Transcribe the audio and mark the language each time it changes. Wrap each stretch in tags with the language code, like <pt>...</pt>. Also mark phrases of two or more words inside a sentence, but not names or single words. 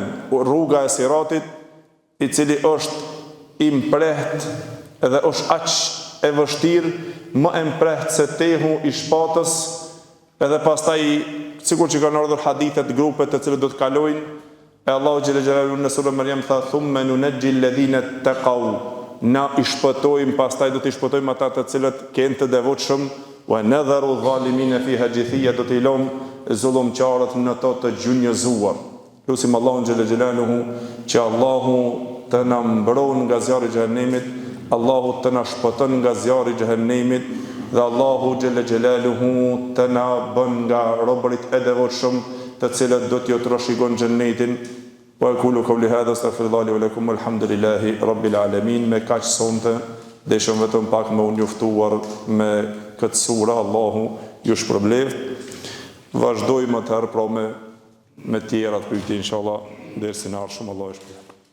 <sq>Rruga e Siratit, i cili është i mpreht edhe është aq e vështirë, më e mpreht se tehu i shpatës, edhe pastaj sikur që kanë ardhur hadithet grupet të cilët do të kalojnë, e Allahu xhela xhelalu në surën Maryam tha</sq> <ar>ثم ننجي الذين اتقوا,</ar> <sq>na i shpëtojmë, pastaj do të shpëtojmë ata të cilët kanë të devotshëm,</sq> <ar>ونذر الظالمين فيها جثيا,</ar> <sq>do të lëmë zullumçarët në to të gjunjëzuar. Lutim Allahun xhela xhelaluhu që Allahu të na mbron nga zjarri i xhehenemit, Allahu të na shpëton nga zjarri i xhehenemit, dhe Allahu xhela xhelaluhu të na bën nga robërit e devotshëm të cilët do t'ju trashëgon xhennetin.</sq> <ar>وأقول قولي هذا أستغفر الله ولكم والحمد لله رب العالمين.</ar> <sq>Me kaq sonte deshëm vetëm pak më u njoftuar me këtë sura, Allahu ju shpërbleft. Vazhdojmë atëherë pra me tjera të pyetje inshallah dersin e ardhshëm, Allahu ju shpërblet.</sq>